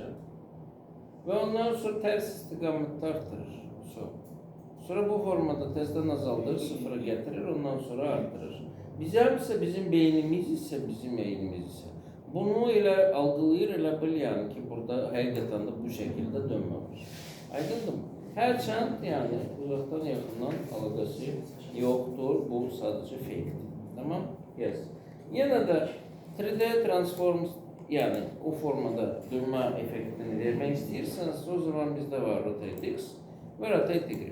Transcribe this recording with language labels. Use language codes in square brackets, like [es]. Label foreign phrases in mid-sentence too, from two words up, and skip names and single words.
[az] Ve ondan sonra ters istiqamətdə artırır. Sonra bu formada tersten azaldır, sıfıra getirir, ondan sonra artırır. Bizim beynimiz ise bizim eynimiz ise. Bunu elə algılayır, elə bil yani ki burada həqiqətən də [tr] bu şekilde [az] dönməmiş. Aydındır mı? [tr] Hərçənd yani uzaktan yakından alakası yoktur. Bu sadece fake. Tamam? Yes. Yine de 3D transform yani o formada dönme efektini vermek istiyorsanız o zaman bizde var Rotate X ve Rotate Y.